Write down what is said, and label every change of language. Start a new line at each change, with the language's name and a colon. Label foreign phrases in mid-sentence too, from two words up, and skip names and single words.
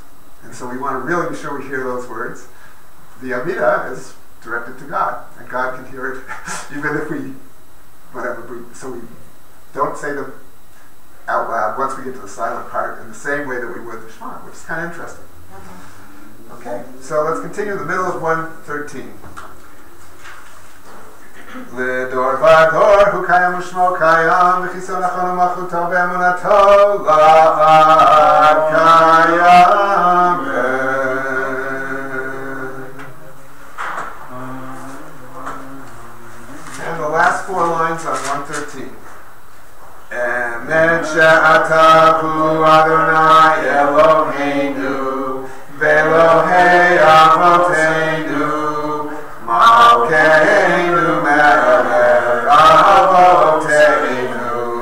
English: And so we want to really be sure we hear those words. The Amida is directed to God, and God can hear it even if we don't say them out loud once we get to the silent part in the same way that we would the Shema, which is kind of interesting. Okay, so let's continue in the middle of 113.
Hebrew: לדור ודור הוא קיים ושמו קיים וכסאו נכון ומלכותו באמונתו לעד קיים.
English: And the last four lines on 113.
Hebrew: אמת שאתה הוא יי אלהינו ואלהי אבותינו מלכנו מלך אבותינו